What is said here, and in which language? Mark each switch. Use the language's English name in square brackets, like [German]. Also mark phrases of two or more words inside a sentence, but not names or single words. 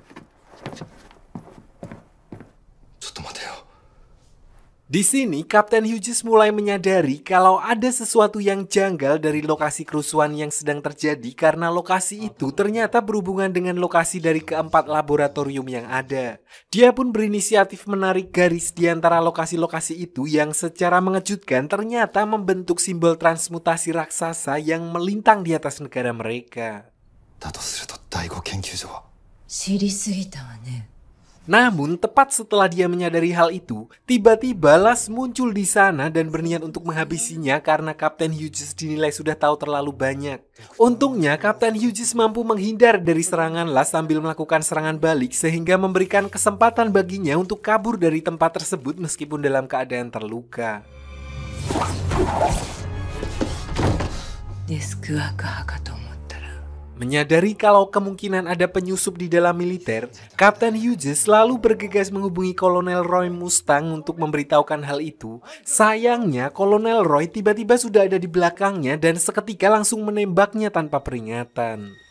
[Indonesian] Di sini, Kapten Hughes mulai menyadari kalau ada sesuatu yang janggal dari lokasi kerusuhan yang sedang terjadi karena lokasi itu ternyata berhubungan dengan lokasi dari keempat laboratorium yang ada. Dia pun berinisiatif menarik garis di antara lokasi-lokasi itu yang secara mengejutkan ternyata membentuk simbol transmutasi raksasa yang melintang di atas negara mereka. [Japanese] 知りすぎたわね。 [Indonesian] Namun, tepat setelah dia menyadari hal itu, tiba-tiba Las muncul di sana dan berniat untuk menghabisinya karena Kapten Hughes dinilai sudah tahu terlalu banyak. Untungnya, Kapten Hughes mampu menghindar dari serangan Las sambil melakukan serangan balik sehingga memberikan kesempatan baginya untuk kabur dari tempat tersebut meskipun dalam keadaan terluka. [Japanese] デスクワーク派かと思ったら。 [Indonesian] Menyadari kalau kemungkinan ada penyusup di dalam militer, Kapten Hughes lalu bergegas menghubungi Kolonel Roy Mustang untuk memberitahukan hal itu. Sayangnya, Kolonel Roy tiba-tiba sudah ada di belakangnya dan seketika langsung menembaknya tanpa peringatan.